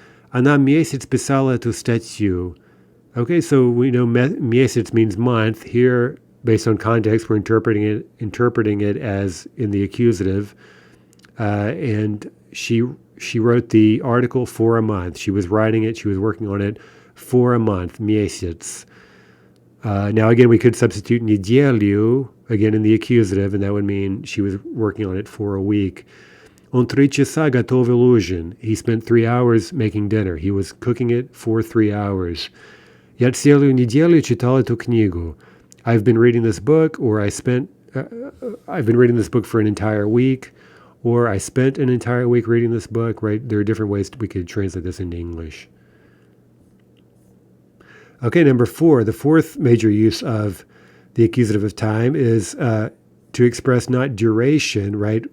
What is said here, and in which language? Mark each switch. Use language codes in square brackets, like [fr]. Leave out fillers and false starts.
[ru] Она месяц писала эту статью. [en] Okay, so we know месяц means month. Here, based on context, we're interpreting it as in the accusative. And she wrote the article for a month. She was writing it. She was working on it for a month. [ru] Месяц. [en] Now, again, we could substitute неделю, again, in the accusative, and that would mean she was working on it for a week. [ru] Он 3 часа готовил ужин. [en] He spent 3 hours making dinner. He was cooking it for 3 hours. [ru] Я целую неделю читал эту книгу. [en] I've been reading this book, or I've been reading this book for an entire week, or I spent an entire week reading this book, right? There are different ways we could translate this into English. Okay, number 4, the fourth major use of the accusative of time is to express not duration, right?